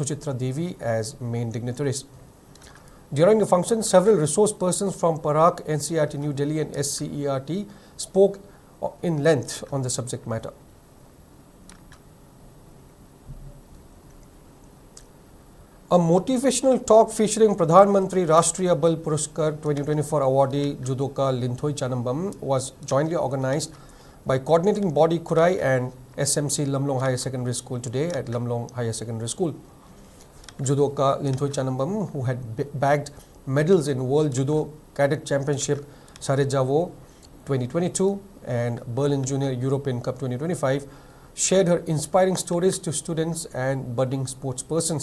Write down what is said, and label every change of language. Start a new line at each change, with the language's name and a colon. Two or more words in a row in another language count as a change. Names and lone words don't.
English: Suchitra Devi as main dignitaries. During the function, several resource persons from Parak, NCERT New Delhi and SCERT spoke in length on the subject matter. A motivational talk featuring Pradhan Mantri Rashtriya Bal Puraskar 2024 awardee Judoka Linthoi Chanambam was jointly organized by coordinating body Kurai and SMC Lamlong Higher Secondary School today at Lamlong Higher Secondary School. Judoka Linthoi Chanambam, who had bagged medals in World Judo Cadet Championship Sarajevo 2022 and Berlin Junior European Cup 2025, shared her inspiring stories to students and budding sports persons.